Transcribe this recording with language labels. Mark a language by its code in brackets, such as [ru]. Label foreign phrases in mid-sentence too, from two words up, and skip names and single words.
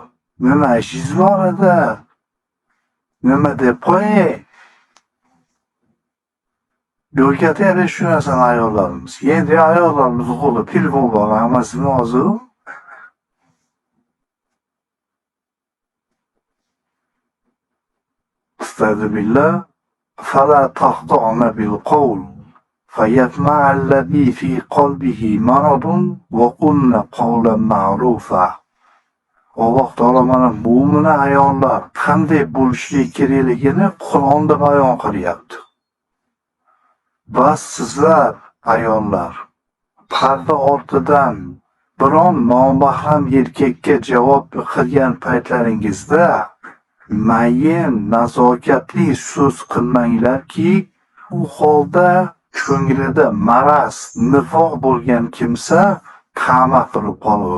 [uz] Nima ishingiz bor edi? Nima deb qo'ying? Yo'lga shu narsani ayollarimiz. Endi ayollarimiz qo'lida telefon bor, hammasini hozir. Estağfirullah. [ar] فَلَا تَخْضَعْنَ بِالْقَوْلِ فَيَطْمَعَ الَّذِي فِي قَلْبِهِ مَرَضٌ وَقُلْنَ قَوْلًا مَعْرُوفًا. [uz] Alloh taolo mana mo'min ayollar qanday bo'lishligi kerakligini Qur'onda bayon qilyapti. Bas sizlar ayollar parda ortidan biron nomahram erkakka javob qilgan paytlaringizda mayin, nazokatli so'z qilmanglarki, u holda ko'nglida maraz, nifoq bo'lgan kimsa qamatib qolur.